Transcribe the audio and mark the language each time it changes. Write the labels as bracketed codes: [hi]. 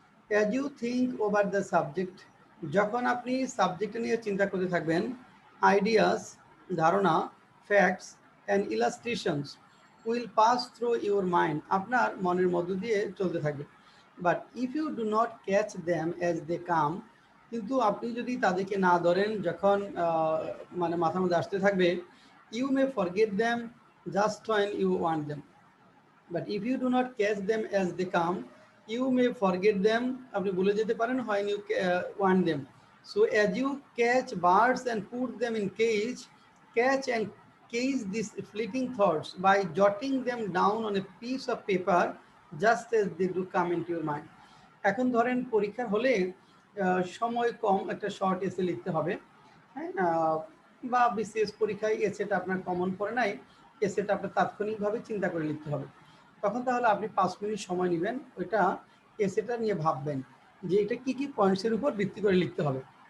[en] As you think over the subject, [bn] যখন আপনি subject নিয়ে চিন্তা করতে থাকবেন, [en] ideas ধারণা, facts and illustrations will pass through your mind, [bn] আপনার মনের মধ্য দিয়ে চলতে থাকবে। [en] but if you do not catch them as they come, [bn] কিন্তু আপনি যদি তাদেরকে না ধরেন যখন মানে মাথার মধ্যে আসতে থাকবে, [en] You may forget them just when you want them. But if you do not catch them as they come, you may forget them, [bn] আপনি ভুলে যেতে পারেন [en] when you want them. So as you catch birds and put them in cage, catch and cage these fleeting thoughts by jotting them down on a piece of paper just as they do come into your mind. [bn] এখন ধরেন পরীক্ষা হলে সময় কম, একটা short এসে লিখতে হবে, হ্যাঁ, বা বিশেষ পরীক্ষায় এসেটা আপনার কমন পড়ে নাই, এসেটা আপনার তাৎক্ষণিকভাবে চিন্তা করে লিখতে হবে। তখন তাহলে আপনি 5 মিনিট সময় নেবেন, ওইটা এসেটা নিয়ে ভাববেন যে এটা কি কি পয়েন্টসের উপর ভিত্তি করে লিখতে হবে।